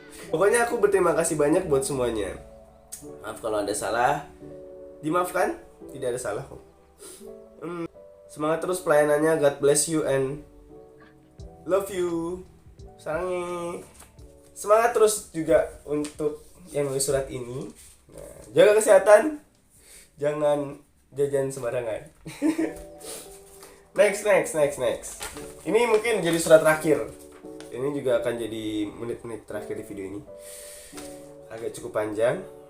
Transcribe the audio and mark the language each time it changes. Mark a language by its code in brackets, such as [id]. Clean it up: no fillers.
[id] Pokoknya aku berterima kasih banyak buat semuanya. Maaf kalau ada salah. Dimaafkan? Tidak ada salah kok. Semangat terus pelayanannya. [en] God bless you and love you. [ko] Sarangi. [id] Semangat terus juga untuk yang nulis surat ini. Nah, jaga kesehatan. Jangan jajan sembarangan. Next. Ini mungkin jadi surat terakhir. Ini juga akan jadi menit-menit terakhir di video ini. Agak cukup panjang.